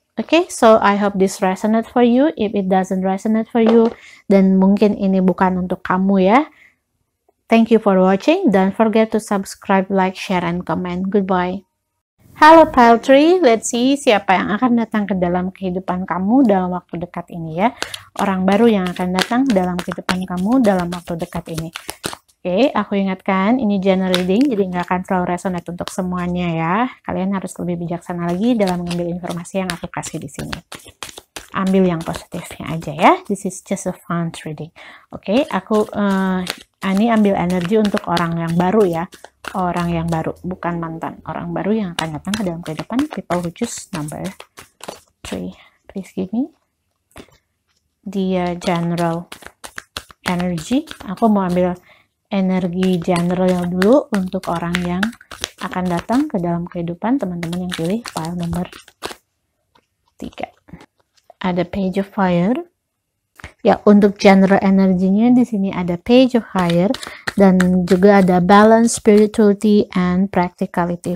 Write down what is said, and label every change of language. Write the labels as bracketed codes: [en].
[en] Okay, so I hope this resonate for you. If it doesn't resonate for you, then [id] mungkin ini bukan untuk kamu ya. [en] Thank you for watching. Don't forget to subscribe, like, share, and comment. Goodbye. [id] Halo Pile Tree, [en] let's see [id] siapa yang akan datang ke dalam kehidupan kamu dalam waktu dekat ini ya. Orang baru yang akan datang dalam kehidupan kamu dalam waktu dekat ini. Oke, aku ingatkan ini general reading, jadi nggak akan selalu resonate untuk semuanya ya. Kalian harus lebih bijaksana lagi dalam mengambil informasi yang aku kasih di sini. Ambil yang positifnya aja ya. [en] This is just a fun reading. [id] Oke, aku ini ambil energi untuk orang yang baru ya. Orang yang baru, bukan mantan. Orang baru yang akan datang ke dalam kehidupan. [en] People who choose number 3. Please give me the general energy. [id] Aku mau ambil energi general dulu untuk orang yang akan datang ke dalam kehidupan teman-teman yang pilih file nomor 3. Ada Page of Fire. Ya, untuk general energinya di sini ada Page of Fire dan juga ada Balance, Spirituality, and Practicality.